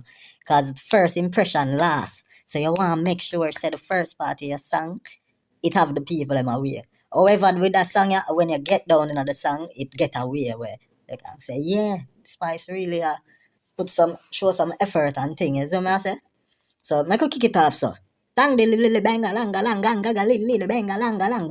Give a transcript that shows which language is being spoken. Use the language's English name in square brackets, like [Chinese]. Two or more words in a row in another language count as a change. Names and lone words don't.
[Jamaican Creole English] Cause first impression last. So you want to make sure say the first part of your song it have the people them aware. However, with that song, when you get down in the song, it get away where they can say, yeah, Spice really show some effort and thing. You see what I say? So, I could kick it off so. Dang the lily banga langa langa langa lily banga langa lang.